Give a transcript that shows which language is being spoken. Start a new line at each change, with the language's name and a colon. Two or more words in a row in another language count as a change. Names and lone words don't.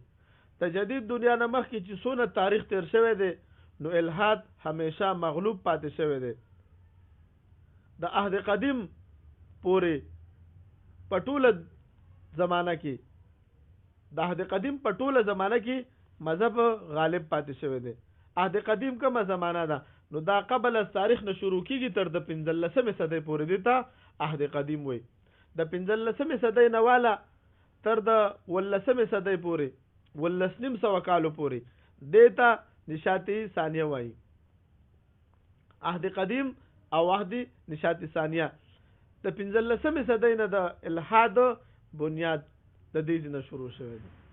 Pashto: د جدید دنیا نه مخکې چې څونه تاریخ تیر شوی دی نو الحاد همیشه مغلوب پاتې شوی دی. د عهد قدیم پورې په ټوله زمانه کې د عهد قدیم په ټوله زمانه کې مذهب غالب پاتې شوی دی. عهد قدیم کومه زمانه ده نو دا
Persian: قبل از تاریخ
Pashto: نه شروع کیږي تر د 15مې صدۍ پورې دی ته عهد قدیم وي. د 15مې صدۍ نه والا تر د 18مې صدۍ پورې 1900 کالو پورې دیتا نشاطی ثانيه وایي. عهد قدیم او عهد نشاطی ثانيه د 15مې صدۍ نه د الحاد بنیاد د دې نه شروع شوی دی.